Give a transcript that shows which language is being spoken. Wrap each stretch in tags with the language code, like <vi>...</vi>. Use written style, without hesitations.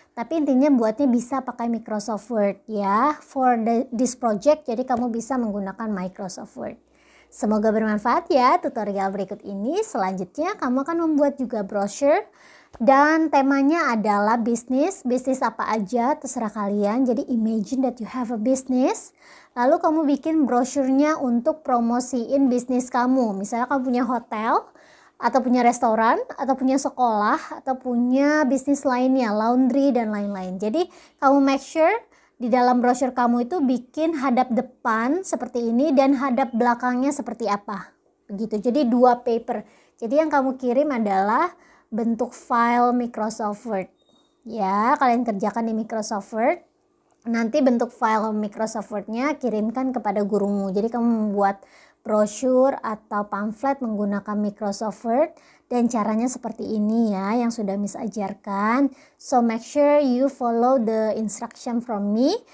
<id>Tapi intinya buatnya bisa pakai Microsoft Word ya.</id> <en>For this project,</en> <id>jadi kamu bisa menggunakan Microsoft Word. Semoga bermanfaat ya tutorial berikut ini. Selanjutnya kamu akan membuat juga brochure. Dan temanya adalah bisnis. Bisnis apa aja terserah kalian.</id> <en>Jadi imagine that you have a business.</en> <id>Lalu kamu bikin brosurnya untuk promosiin bisnis kamu. Misalnya kamu punya hotel, atau punya restoran, atau punya sekolah, atau punya bisnis lainnya, laundry dan lain-lain. Jadi kamu make sure di dalam brosur kamu itu bikin hadap depan seperti ini dan hadap belakangnya seperti apa. Begitu. Jadi dua paper. Jadi yang kamu kirim adalah bentuk file Microsoft Word. Ya, kalian kerjakan di Microsoft Word. Nanti bentuk file Microsoft Word-nya kirimkan kepada gurumu. Jadi kamu membuat brosur atau pamflet menggunakan Microsoft Word, dan caranya seperti ini ya yang sudah Miss ajarkan.</id> <en>So make sure you follow the instruction from me.</en>